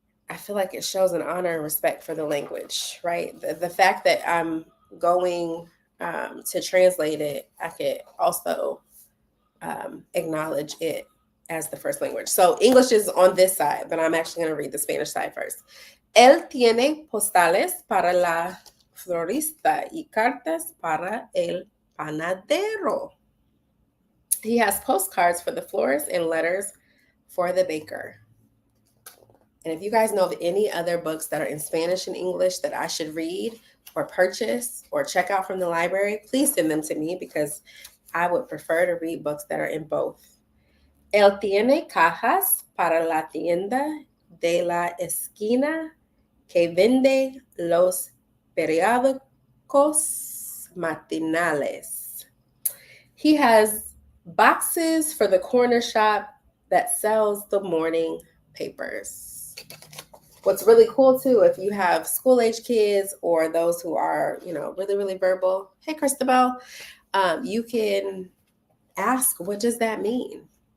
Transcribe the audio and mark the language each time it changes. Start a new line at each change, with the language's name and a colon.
English: I feel like it shows an honor and respect for the language, right? The fact that I'm going to translate it, I could also acknowledge it as the first language. So English is on this side, but I'm actually going to read the Spanish side first.
Spanish: Él tiene postales para la florista y cartas para el panadero.
English: He has postcards for the florist and letters for the baker. And if you guys know of any other books that are in Spanish and English that I should read or purchase or check out from the library, please send them to me because I would prefer to read books that are in both.
Spanish: Él tiene cajas para la tienda de la esquina que vende los periódicos matinales.
English: He has boxes for the corner shop that sells the morning papers. What's really cool too, if you have school age kids or those who are, really, really verbal, hey, Christabel, you can ask, what does that mean?